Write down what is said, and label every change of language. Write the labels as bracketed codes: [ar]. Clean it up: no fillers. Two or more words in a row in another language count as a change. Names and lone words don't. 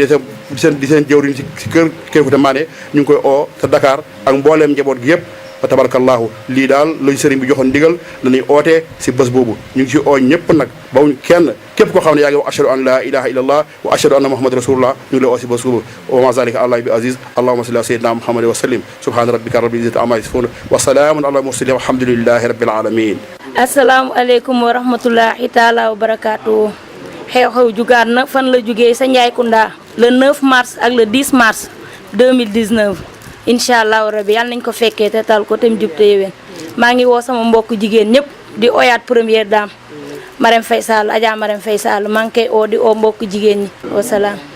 [wo] seen jëwriñ si kër Kékouta Mané ñu ngi koy oo te Dakar ak mbooleem njaboot gi yëpp fa tabarakallahu lii daal lañ sëriñ bi joxoon ndigal dañuy ootee si bés boobu ñu ngi si oo ñëpp nag bawuñ kenn képp koo xam ne yaa ngi wax [ar] أشهد أن لا إله إلا الله وأشهد أن محمد رسول الله [wo] ñu ngi lay oo si bés boobu [ar] وما ذلك الله بعزيز اللهم صل على سيدنا محمد وسلم سبحان ربك رب العزة عما يصفون وسلام على المرسلين والحمد لله رب العالمين السلام عليكم ورحمة الله تعالى وبركاته [wo] xew-xew jugaat na fan la jugee sa Ndiaye Kounda [fr] le 9 mars [wo] ak [fr] le 10 mars 2019 [ar] إن شاء الله ربي [wo] yàlla nañ ko fekkee te tal ko te mu jub te yéwén maa ngi woo sama mbokk jigéen ñëpp di oyaat [fr] première dame [wo] Marème Faye Sall Adja Marème Faye Sall maa ngi koy oo di oo mbokk jigéen ñi wasalaam.